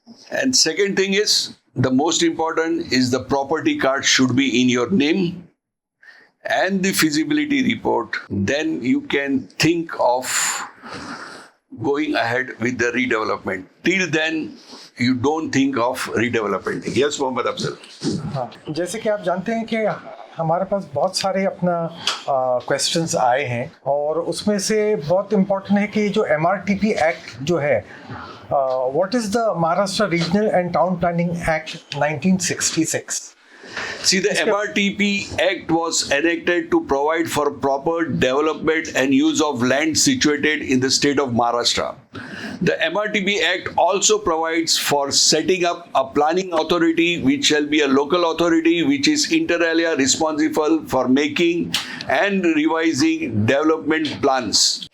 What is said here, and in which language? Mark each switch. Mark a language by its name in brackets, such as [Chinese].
[English] And second thing is, the most important is the property card should be in your name and the feasibility report. Then you can think of going ahead with the redevelopment. Till then, you don't think of redevelopment. Yes, Mohammad Afzal. [Hindi] हाँ, जैसे कि आप जानते हैं कि हमारे पास बहुत सारे अपना क्वेश्चंस आए हैं और उसमें से बहुत इम्पोर्टेंट है कि जो MRTP एक्ट जो है, [English] What is the Maharashtra Regional and Town Planning Act 1966. See, the MRTP Act was enacted to provide for proper development and use of land situated in the state of Maharashtra. The MRTP Act also provides for setting up a planning authority which shall be a local authority which is inter alia responsible for making and revising development plans.